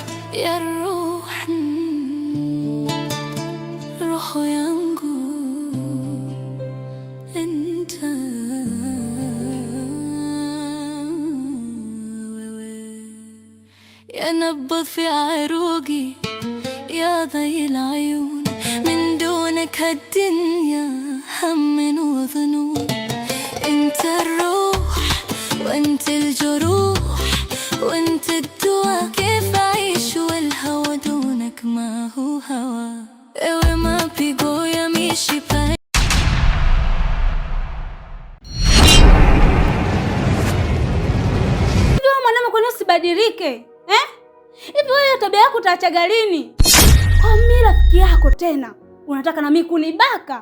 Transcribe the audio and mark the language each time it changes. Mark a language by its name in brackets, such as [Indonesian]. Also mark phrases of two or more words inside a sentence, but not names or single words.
[Arabic] يا روح, [Swahili] roho yangu [Arabic] enta wewe ya nabض في عروقي يا ضي العيون من دونك الدنيا هم وظنون انت الروح وانت الجروح وانت الدواء كيف اعيش والهوى دونك ما هو هوى [Swahili] ewe mapigo ya mishipa. Ndio mwanamke, kwani usibadilike? Hivi wewe tabia yako utaachaga lini? Kwa mimi rafiki yako tena unataka na mimi kunibaka?